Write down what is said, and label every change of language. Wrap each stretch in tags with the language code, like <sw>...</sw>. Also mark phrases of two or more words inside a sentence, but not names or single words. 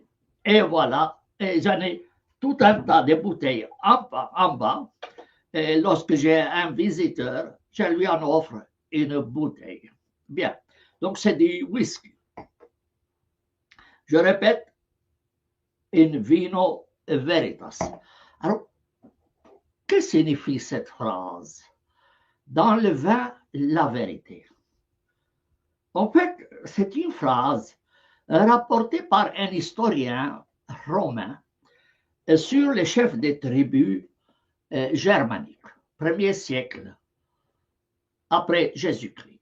<fr>Et voilà, et j'en ai tout un tas de bouteilles en bas. Et lorsque j'ai un visiteur, je lui en offre une bouteille. Bien, donc c'est du whisky. Je répète,</fr> <la>in vino veritas.</la> <fr>Alors, que signifie cette phrase? Dans le vin, la vérité. En fait, c'est une phrase rapportée par un historien romain sur les chefs des tribus germaniques, 1er siècle après Jésus-Christ.</fr>